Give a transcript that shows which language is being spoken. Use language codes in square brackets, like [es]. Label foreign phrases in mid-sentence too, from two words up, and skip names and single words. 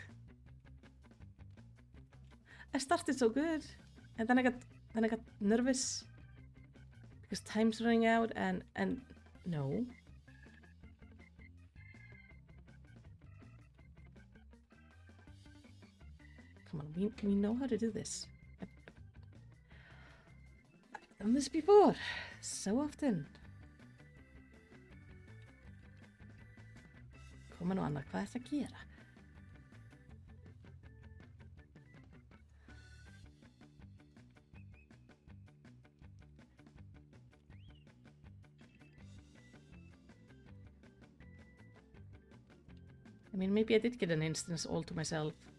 [en] I started so good, and then I got nervous because time's running out, and no. Come on, we know how to do this. I've done this before, so often. [is] Koma nú Anna, hvað ertu að gera? [en] I mean, maybe I did get an instance all to myself.